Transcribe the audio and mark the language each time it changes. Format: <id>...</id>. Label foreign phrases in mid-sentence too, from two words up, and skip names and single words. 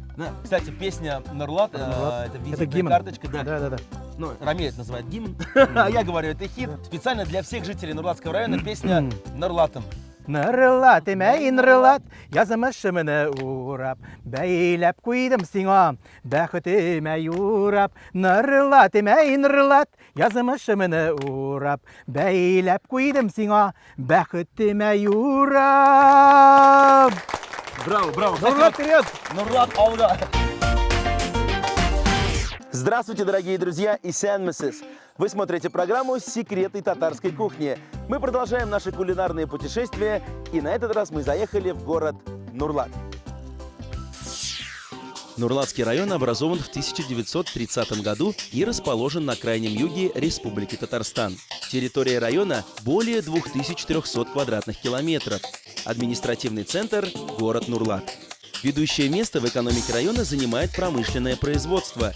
<ru>Да. Кстати, песня Нурлат, это визитная карточка. Да. Ну, Рамиль это называет гимн, а я говорю, это хит. Специально для всех жителей Нурлатского района песня Нурлатом.</ru> <tt>Нурлат, эмей Нурлат, язымышымыны урап, бәйләп куйдым сиңа, бәхетемә юрап. Нурлат, эмей Нурлат, язымышымыны урап, бәйләп куйдым сиңа, бәхетемә юрап.</tt> <ru>Браво! Нурлат вперед!</ru> <tt>Нурлат алга!</tt> <ru>Здравствуйте, дорогие друзья и сәнмісіз! Вы смотрите программу «Секреты татарской кухни». Мы продолжаем наши кулинарные путешествия, и на этот раз мы заехали в город Нурлат. Нурлатский район образован в 1930 году и расположен на крайнем юге Республики Татарстан. Территория района более 2300 квадратных километров. Административный центр – город Нурлат. Ведущее место в экономике района занимает промышленное производство.</ru>